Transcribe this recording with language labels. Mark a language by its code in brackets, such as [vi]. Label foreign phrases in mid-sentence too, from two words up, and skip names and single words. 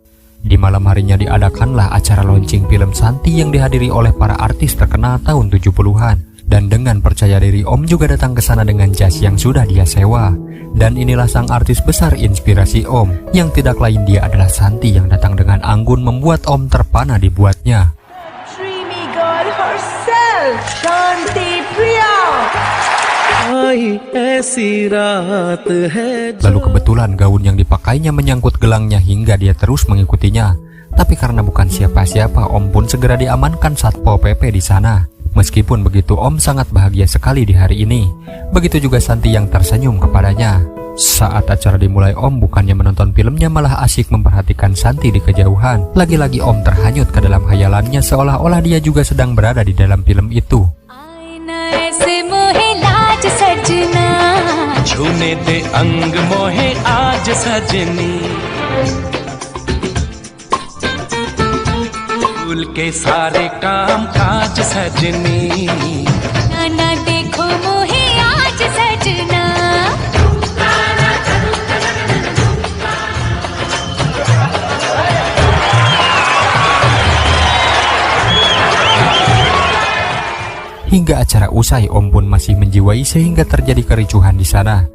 [id] Di malam harinya diadakanlah acara launching film Santi yang dihadiri oleh para artis terkenal tahun 70-an. Dan dengan percaya diri Om juga datang ke sana dengan jas yang sudah dia sewa. Dan inilah sang artis besar inspirasi Om, yang tidak lain dia adalah Santi yang datang dengan anggun membuat Om terpana dibuatnya. [en] Dreamy girl herself, Shanti Priya. [id] Lalu kebetulan gaun yang dipakainya menyangkut gelangnya hingga dia terus mengikutinya. Tapi karena bukan siapa-siapa, Om pun segera diamankan Satpol PP di sana. Meskipun begitu, Om sangat bahagia sekali di hari ini. Begitu juga Santi yang tersenyum kepadanya. Saat acara dimulai, Om bukannya menonton filmnya malah asyik memperhatikan Santi di kejauhan. Lagi-lagi Om terhanyut ke dalam hayalannya seolah-olah dia juga sedang berada di dalam film itu. [hi] के सारे काम काज सजनी ना देखो मोहे आज सजना. [id] Hingga acara usai, Om pun masih menjiwai sehingga terjadi kericuhan di sana.